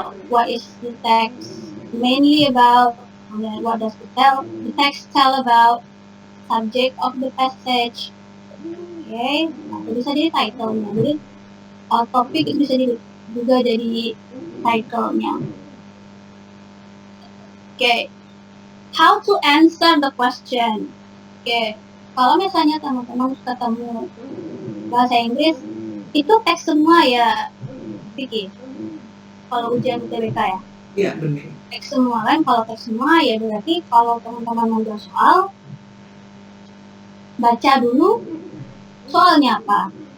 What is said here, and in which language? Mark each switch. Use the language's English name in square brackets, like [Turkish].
[English] What is the text mainly about? And then what does the text tell about? Subject of the passage. [Indonesian] Oke, atau bisa jadi title-nya. Jadi topik itu bisa juga jadi title-nya. [English] Oke, how to answer the question? [Indonesian] Oke, kalau misalnya teman-teman ketemu bahasa Inggris, itu teks semua ya, Vicky? Kalau ujian UTBK ya? Iya, benar. Teks semua kan, kalau teks semua ya berarti kalau teman-teman mau soal, baca dulu soalnya apa.